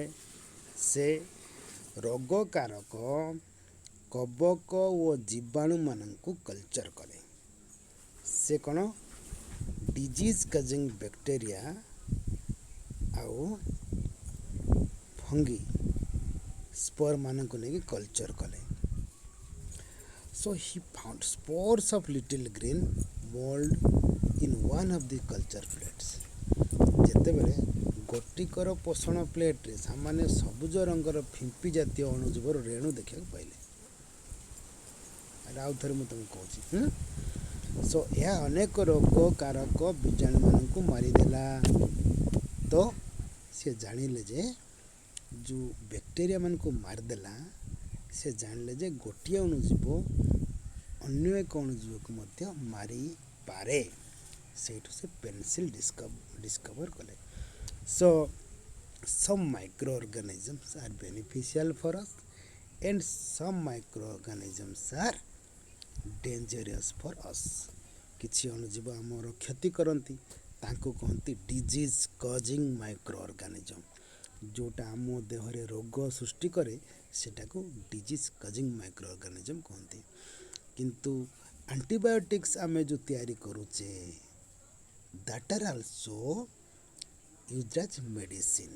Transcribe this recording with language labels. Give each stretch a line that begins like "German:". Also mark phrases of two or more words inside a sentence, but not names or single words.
Odia: ସେ ରୋଗକାରକ କବକ ଓ ଜୀବାଣୁମାନଙ୍କୁ କଲଚର କଲେ। ସେ କ'ଣ
English: disease causing bacteria
Odia: ଆଉ
English: fungi spore
Odia: ମାନଙ୍କୁ ନେଇକି କଲଚର କଲେ।
English: So he found spores of little green mold in one of the culture plates.
Odia: ଯେତେବେଳେ ଗୋଟିକର ପୋଷଣ ପ୍ଲେଟ୍ରେ ସାମାନ୍ୟ ସବୁଜ ରଙ୍ଗର ଫିମ୍ପି ଜାତୀୟ ଅଣୁଜୀବର ରେଣୁ ଦେଖିବାକୁ ପାଇଲେ। ଆଉ ଥରେ ମୁଁ ତୁମକୁ କହୁଛି। ସୋ ଏହା ଅନେକ ରୋଗକାରକ ବୀଜାଣୁମାନଙ୍କୁ ମାରିଦେଲା। ତ ସେ ଜାଣିଲେ ଯେ ଯେଉଁ ବ୍ୟାକ୍ଟେରିଆ ମାନଙ୍କୁ ମାରିଦେଲା, ସେ ଜାଣିଲେ ଯେ ଗୋଟିଏ ଅଣୁଜୀବ ଅନ୍ୟ ଏକ ଅଣୁଜୀବକୁ ମଧ୍ୟ ମାରିପାରେ। ସେଇଠୁ ସେ ପେନିସିଲିନ୍ ଡିସ୍କଭର କଲେ।
English: ସୋ some microorganisms are beneficial for us and some microorganisms are dangerous for us.
Odia: କିଛି ଅଣୁଜୀବ ଆମର କ୍ଷତି କରନ୍ତି, ତାଙ୍କୁ କହନ୍ତି
English: disease causing micro organism.
Odia: ଯେଉଁଟା ଆମ ଦେହରେ ରୋଗ ସୃଷ୍ଟି କରେ ସେଟାକୁ
English: disease causing micro organism
Odia: କୁହନ୍ତି। କିନ୍ତୁ ଆଣ୍ଟିବାୟୋଟିକ୍ସ ଆମେ ଯେଉଁ ତିଆରି କରୁଛେ
English: that are also use as medicines.